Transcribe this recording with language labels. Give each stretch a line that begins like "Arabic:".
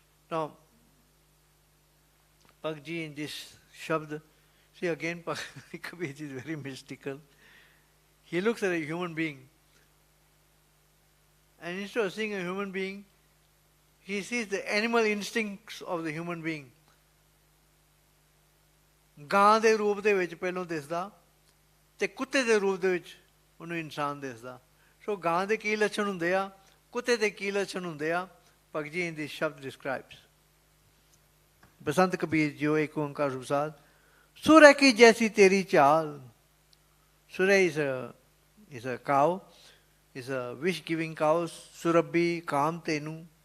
English: Now, Bhagat ji in this shabd, see again Kabir ji is very mystical. He looks at a human being and instead of seeing a human being, he sees the animal instincts of the human being.
Punjabi: ਗਾਂ ਦੇ ਰੂਪ ਦੇ ਵਿੱਚ ਪਹਿਲੋਂ ਦਿਸਦਾ ਤੇ ਕੁੱਤੇ ਦੇ ਰੂਪ ਦੇ ਵਿੱਚ ਉਹਨੂੰ ਇਨਸਾਨ ਦਿਸਦਾ। ਸੋ ਗਾਂ ਦੇ ਕੀ ਲੱਛਣ ਹੁੰਦੇ ਆ, ਕੁੱਤੇ ਦੇ ਕੀ ਲੱਛਣ ਹੁੰਦੇ ਆ, ਭਗਤ ਜੀ in this ਸ਼ਬਦ describes. ਬਸੰਤ ਕਬੀਰ ਜਿਉ ਏਕ ਓਂਕਾਰ ਸੁਸਾਦ। ਸੁਰੈ ਕੀ ਜੈਸੀ ਤੇਰੀ ਚਾਲ।
English: Surya is a cow. is a wish-giving cow, Surabhi, Kam Tenu.